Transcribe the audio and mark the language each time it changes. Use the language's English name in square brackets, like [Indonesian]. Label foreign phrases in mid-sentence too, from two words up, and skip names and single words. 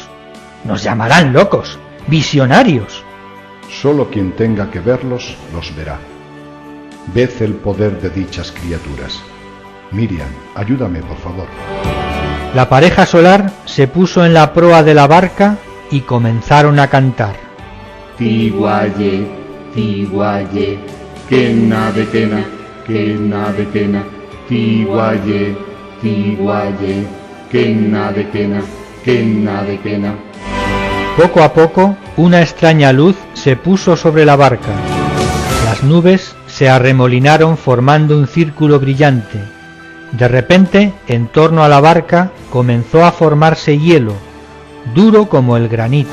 [Spanish] Nos llamarán locos, visionarios. Solo quien tenga que verlos los verá. Ved el poder de dichas criaturas. Miriam, ayúdame, por favor. La pareja solar se puso en la proa de la barca y comenzaron a cantar. Tiguaye, tiguaye, kena de kena, kena de kena, tiguaye, tiguaye, kena de kena, kena de kena. Poco a poco, una extraña luz se puso sobre la barca. Las nubes se arremolinaron formando un círculo brillante. De repente, en torno a la barca comenzó a formarse hielo, duro como el granito.